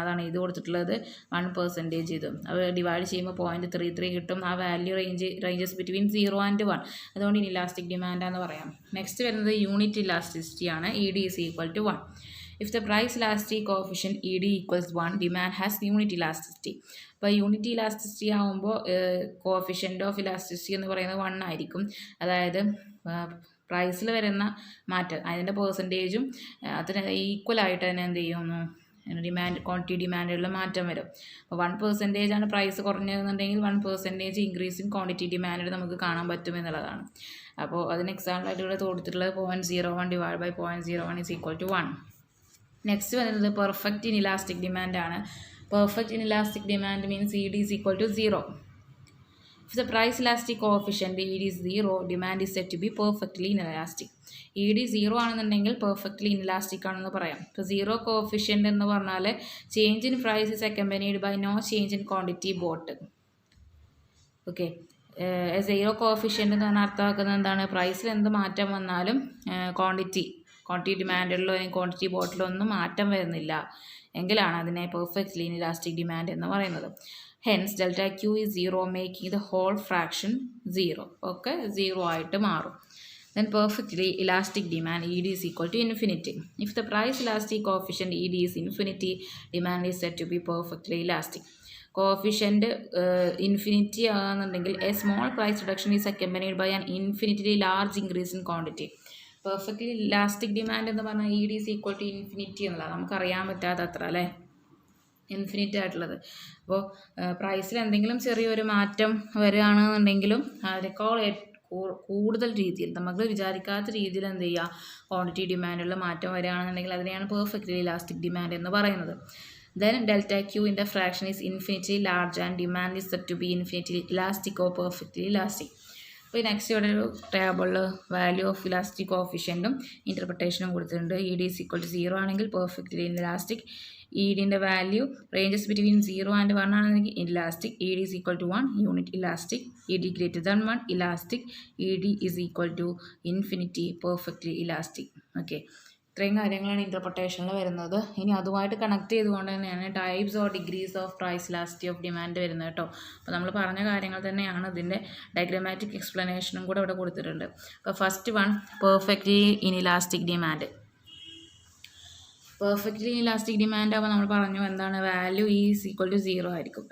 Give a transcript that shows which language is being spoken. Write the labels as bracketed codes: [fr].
[ml] അതാണ് ഇത് കൊടുത്തിട്ടുള്ളത് 1% ഇത്. അത് ഡിവൈഡ് ചെയ്യുമ്പോൾ 0.33 കിട്ടും. [en] ആ value ranges between 0 and 1. [ml] അതുകൊണ്ട് [en] inelastic [ml] ഡിമാൻഡാന്ന് പറയാം. [en] Next വരുന്നത് unit elasticity ആണ്. ED is equal to 1. If the price elastic coefficient ED equals 1, demand has unit elasticity. [ml] അപ്പോൾ യൂണിറ്റ് ഇലാസ്റ്റിസിറ്റി ആകുമ്പോൾ കോഫിഷ്യൻ്റ് ഓഫ് ഇലാസ്റ്റിസിറ്റി എന്ന് പറയുന്നത് 1 ആയിരിക്കും. അതായത് പ്രൈസിൽ വരുന്ന മാറ്റം അതിൻ്റെ പെർസെൻറ്റേജും അതിന് ഈക്വലായിട്ട് തന്നെ എന്ത് ചെയ്യുന്നു, ക്വാണ്ടിറ്റി ഡിമാൻഡിലുള്ള മാറ്റം വരും. അപ്പോൾ 1% ആണ് price കുറഞ്ഞതെന്നുണ്ടെങ്കിൽ 1% [en] increase in quantity demand [ml] നമുക്ക് കാണാൻ പറ്റും എന്നുള്ളതാണ്. [en] അപ്പോൾ അതിന് എക്സാമ്പിളായിട്ട് ഇവിടെ കൊടുത്തിട്ടുള്ളത് 0.01 divide by 0.01 is equal to 1. Next വരുന്നത് പെർഫെക്റ്റ് ഇൻഇലാസ്റ്റിക് ഡിമാൻഡാണ്. Perfect inelastic demand means ED is equal to 0. If the price elastic coefficient ED is 0, demand is said to be perfectly inelastic. ED 0 [ml] ആണെന്നുണ്ടെങ്കിൽ perfectly inelastic ആണെന്ന് പറയാം. [en] ഇപ്പോൾ 0 കോഫിഷ്യൻ്റ് എന്ന് പറഞ്ഞാൽ change in price is accompanied by no change in quantity bought. [ml] Okay, 0 coefficient എന്ന് പറഞ്ഞാൽ അർത്ഥമാക്കുന്നത് എന്താണ്, പ്രൈസിൽ എന്ത് മാറ്റം വന്നാലും ക്വാണ്ടിറ്റി ഡിമാൻഡിലോ അല്ലെങ്കിൽ ക്വാണ്ടിറ്റി ബോട്ടിലോ ഒന്നും മാറ്റം വരുന്നില്ല എങ്കിലാണ് അതിനെ പെർഫെക്റ്റ്ലി ഇൻഇലാസ്റ്റിക് ഡിമാൻഡ് എന്ന് പറയുന്നത്. Hence delta [en] Q is 0, making the whole fraction 0. [ml] ഒക്കെ 0 ആയിട്ട് മാറും. [en] Then perfectly elastic demand ED is equal to infinity. If the price elastic coefficient ED is infinity, demand is said to be perfectly elastic. Coefficient infinity [ml] ആണെന്നുണ്ടെങ്കിൽ [en] a small price reduction is accompanied by an infinitely large increase in quantity. Perfectly elastic demand [ml] എന്ന് പറഞ്ഞാൽ [en] ED is equal to infinity [ml] എന്നുള്ളതാണ്. നമുക്കറിയാൻ പറ്റാത്ത അത്ര അല്ലേ, infinite ആയിട്ടുള്ളത്. അപ്പോൾ പ്രൈസിൽ എന്തെങ്കിലും ചെറിയൊരു മാറ്റം വരികയാണെന്നുണ്ടെങ്കിലും അതിനേക്കാൾ കൂടുതൽ രീതിയിൽ നമുക്ക് വിചാരിക്കാത്ത രീതിയിൽ എന്ത് ചെയ്യുക, ക്വാണ്ടിറ്റി ഡിമാൻഡിലുള്ള മാറ്റം വരികയാണെന്നുണ്ടെങ്കിൽ അതിനെയാണ് പെർഫെക്റ്റ്ലി ഇലാസ്റ്റിക് ഡിമാൻഡ് എന്ന് പറയുന്നത്. [en] Then delta Q in the fraction is infinitely large and demand is said to be infinitely elastic or perfectly elastic. അപ്പോൾ next ഇവിടെ ഒരു ടേബിളിൽ value of elastic കോഫിഷ്യൻറ്റും ഇൻ്റർപ്രിട്ടേഷനും കൊടുത്തിട്ടുണ്ട്. ED is equal to 0 [ml] ആണെങ്കിൽ [en] Perfectly elastic, EDൻ്റെ value ranges between 0 and 1 ആണെങ്കിൽ elastic, ED is equal to 1 unit elastic, ED greater than 1 elastic, ED is equal to infinity perfectly elastic. Okay, [ml] ഇത്രയും കാര്യങ്ങളാണ് ഇൻ്റർപ്രിട്ടേഷനിൽ വരുന്നത്. ഇനി അതുമായിട്ട് connect ചെയ്തുകൊണ്ട് തന്നെയാണ് types or degrees of price elasticity of demand വരുന്നത് കേട്ടോ. അപ്പോൾ നമ്മൾ പറഞ്ഞ കാര്യങ്ങൾ തന്നെയാണ് ഇതിൻ്റെ ഡയഗ്രമാറ്റിക് എക്സ്പ്ലനേഷനും കൂടെ ഇവിടെ കൊടുത്തിട്ടുണ്ട്. അപ്പോൾ [en] First one, perfectly inelastic demand. Perfectly elastic demand [ml] ആകുമ്പോൾ നമ്മൾ പറഞ്ഞു എന്താണ്, [en] value is equal to 0 [ml] ആയിരിക്കും.